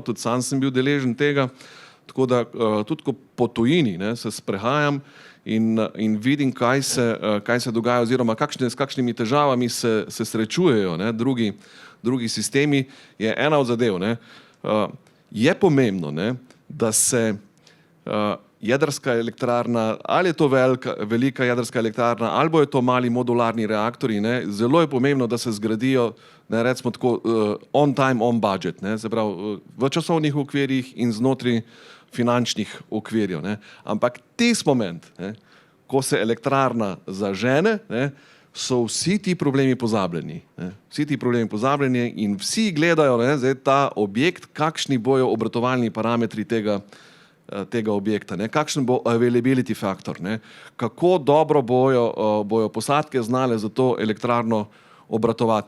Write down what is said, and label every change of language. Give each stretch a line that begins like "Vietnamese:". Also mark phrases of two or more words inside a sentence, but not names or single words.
Slovenian: Tudi sam sem bil deležen tega, tako da tudi ko po tujini, ne, se sprehajam in vidim, kaj se dogaja oziroma s kakšnimi težavami se srečujejo, ne, drugi sistemi, je ena od zadev. Ne. Je pomembno, ne, da se jedrska elektrarna, ali je to velika jedrska elektrarna, ali bo je to mali modularni reaktorji, ne, zelo je pomembno, da se zgradijo, ne, recimo tako,
English: on time, on budget,
Slovenian: ne, se pravi, v časovnih okvirjih in znotraj finančnih okvirjev, ne. Ampak tisti moment, ne, ko se elektrarna zažene, ne, so vsi ti problemi pozabljeni. Ne. Vsi ti problemi pozabljeni in vsi gledajo, ne, zdaj ta objekt, kakšni bojo obratovalni parametri tega objekta, ne, kakšen bo availability faktor, ne, kako dobro bojo posadke znale za to elektrarno obratovati.